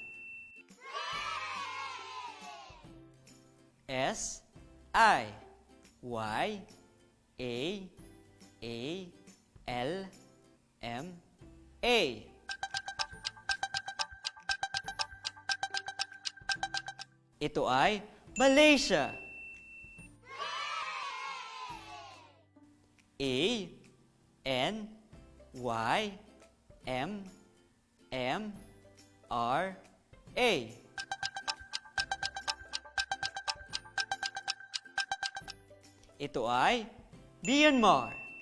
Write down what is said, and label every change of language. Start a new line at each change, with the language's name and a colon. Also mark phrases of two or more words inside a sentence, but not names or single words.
Filipino: S, I, Y, A, L, M, A. Ito ay Malaysia. A, N, Y, M, M, R, A. Ito ay Myanmar.